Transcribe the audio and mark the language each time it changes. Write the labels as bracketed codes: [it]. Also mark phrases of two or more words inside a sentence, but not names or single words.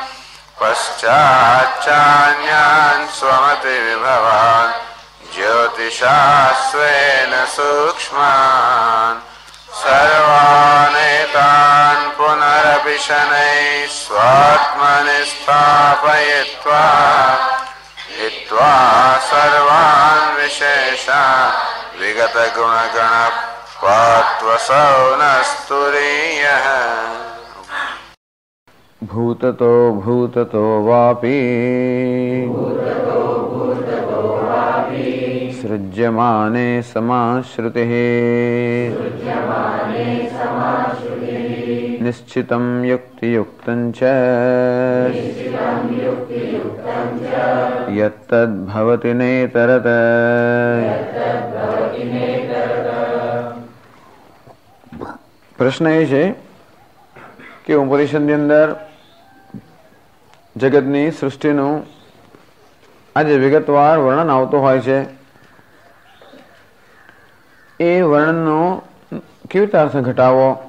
[sa] પશ્ચાચ્ચાન્યાન સ્વમતિ વિભવાન જ્યોતિષા સ્વેન સૂક્ષ્માન સર્વાનેતાન પુનરપિ શનૈઃ સ્વાત્મનિ સ્થાપયિત્વા हित्वा सर्वान् विशेषान् विगत गुणगण पात्वसौ नस्तुरीयः. भूततो भूततो वापि सृज्यमाने समाश्रुतिः निश्चितं युक्तियुक्तं च यत्तद्भवति नेतरत. [gu] પ્રશ્ન એ છે કે ઉપનિષદની અંદર જગતની સૃષ્ટિનું આજે વિગતવાર વર્ણન આવતું હોય છે, એ વર્ણનનો કેવી રીતે અર્થ ઘટાવો?